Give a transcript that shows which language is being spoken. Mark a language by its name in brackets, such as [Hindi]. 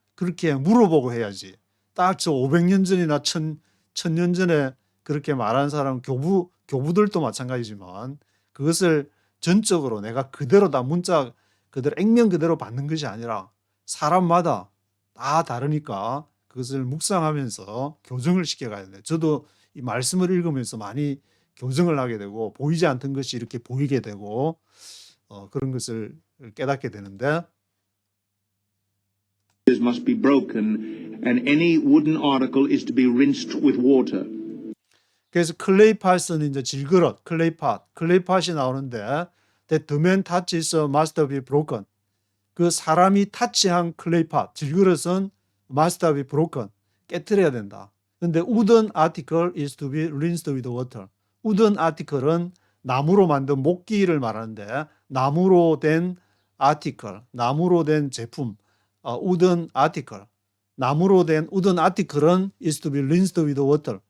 [Korean] 그렇게 물어보고 해야지. 딱 저 500년 전이나 1000년 전에 그렇게 말한 사람 교부들도 마찬가지지만 그것을 전적으로 내가 그대로 다 문자 그대로 액면 그대로 받는 것이 아니라 사람마다 다 다르니까 그것을 묵상하면서 교정을 시켜가야 돼. 저도 이 말씀을 읽으면서 많이 교정을 하게 되고 보이지 않던 것이 이렇게 보이게 되고 그런 것을 깨닫게 되는데 [English] must be broken and any wooden article is to be rinsed with water. [Korean] 그래서 클레이팟은 이제 질그릇, 클레이팟이 나오는데 [English] the man touches must be broken. [Korean] 그 사람이 타치한 클레이팟, 질그릇은 [English] must be broken. [Korean] 깨트려야 된다. [English] 근데 wooden article is to be rinsed with water. [Korean] wooden article은 나무로 만든 목기를 말하는데 나무로 된 article, 나무로 된 제품, wooden article, 나무로 된 wooden article은 [English] is to be rinsed with water.